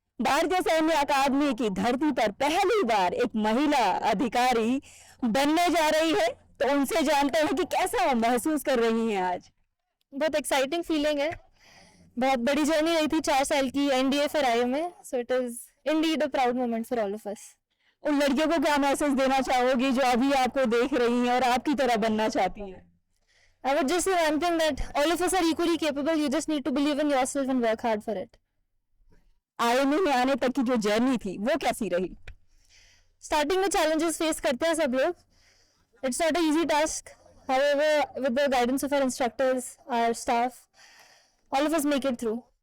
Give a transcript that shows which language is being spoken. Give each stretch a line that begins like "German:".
Hindi: भारतीय सैन्य अकादमी की धरती पर पहली बार एक महिला अधिकारी बनने जा रही है, तो उनसे जानते हैं कि कैसा महसूस कर रही हैं आज। बहुत एक्साइटिंग फीलिंग है, बहुत बड़ी जर्नी रही थी 4 साल की NDA for IMA,
English: So it is indeed a proud moment for all of us.
Hindi: उन लड़कियों को क्या मैसेज देना चाहोगी जो अभी आपको देख रही हैं और आपकी तरह बनना चाहती हैं?
English: I would just say one thing, that all of us are equally capable, you just need to believe in yourself and work hard for it.
Hindi: IMA में आने तक की जो जर्नी थी वो कैसी रही? स्टार्टिंग में challenges फेस करते हैं सब लोग,
English: it's not an easy task, however with the guidance of our instructors, our staff, all of us make it through.